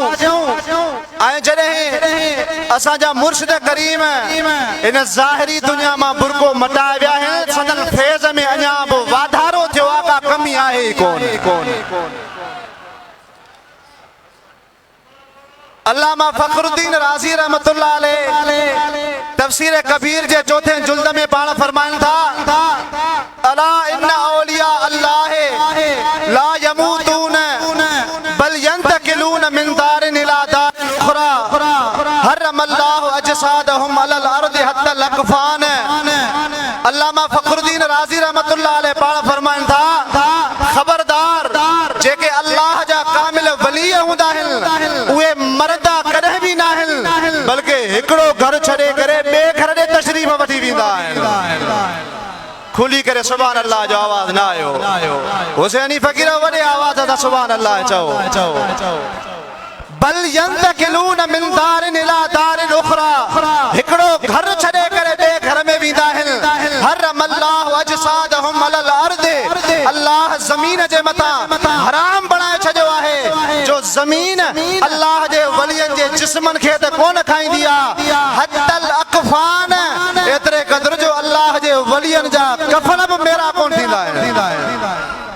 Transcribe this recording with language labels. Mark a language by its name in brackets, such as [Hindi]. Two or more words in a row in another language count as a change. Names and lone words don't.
[Sindhi] ऐं जॾहिं असांजा मुर्शिद करीम इन ज़ाहिरी दुनिया मां बुरको मटाए विया आहिनि, सनन फैज़ में अञा बि वाधारो थियो आहे, का कमी आहे ई कोन। अल्लामा फ़खरुद्दीन राज़ी [Arabic] رحمة الله عليه [Sindhi] तफ़सीर कबीर जे चौथे जुल्द में पाण फरमाइनि था, [Arabic] ألا إن أولياء الله لا يموتون بل ينتقلون من دار إلى دار أخرى حرم الله أجسادهم على الأرض حتى الأكفان. [Sindhi] अल्लामा फ़खरुद्दीन राज़ी [Arabic] رحمة الله عليه [Sindhi] पाण फरमाइनि था, ख़बरदार जेके अल्लाह जा कामिल वली हूंदा आहिनि उहे मरदा कॾहिं बि न आहिनि, बल्कि हिकिड़ो घर छॾे करे ॿिए घर ॾे तशरीफ़ वठी वेंदा आहिनि। खुली करे [Arabic] سبحان الله [Sindhi] जो आवाज़ न आयो। हुसैनी फ़कीर वॾे आवाज़ सां [Arabic] سبحان الله [Sindhi] चओ। [Arabic] بل ينتقلون من دار إلى دار أخرى, [Sindhi] हिकिड़ो घर छॾे करे ॿिए घर में वेंदा आहिनि। [Arabic] حرم الله أجسادهم على الأرض, [Sindhi] अल्लाह ज़मीन जे मथां हराम बणाए छॾियो आहे जो ज़मीन अल्लाह जे वलियनि जे जिस्मनि खे त कोन खाईंदी आहे। [Arabic] حتى الأكفان, [Sindhi] एतिरे क़दुरु जो अल्लाह जे वलियनि जा कफ़न बि मेरा कोन थींदा आहिनि।